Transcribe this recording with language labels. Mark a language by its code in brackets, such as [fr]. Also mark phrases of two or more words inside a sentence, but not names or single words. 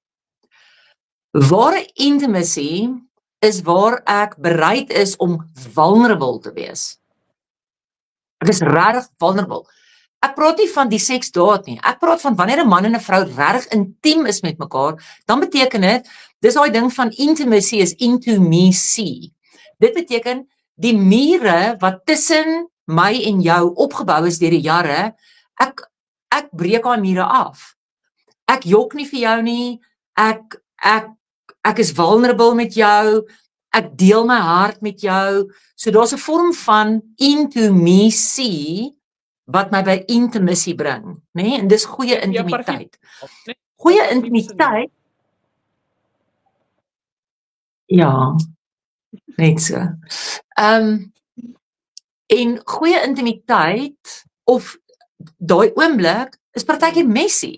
[af] Ware intimacy is waar ek bereid is om vulnerable te wees. Ek is regtig vulnerable. Ek praat nie van die seksdaad nie. Ek praat van wanneer 'n man en 'n vrou regtig intiem is met mekaar, dan beteken dit, dis daai ding van intimacy is [en] into me see. [af] Dit beteken die mure wat tussen my en jou opgebou is deur die jare, ek breek daai mure af. Ek jok nie vir jou nie. Ek is vulnerable met jou. Ek deel my hart met jou. So daar's 'n vorm van [en] into me see [af] wat my by intimacy bring, né? En dis goeie intimiteit. Goeie intimiteit. Ja. Net so. En goeie intimiteit of daai oomblik is partykeer messy.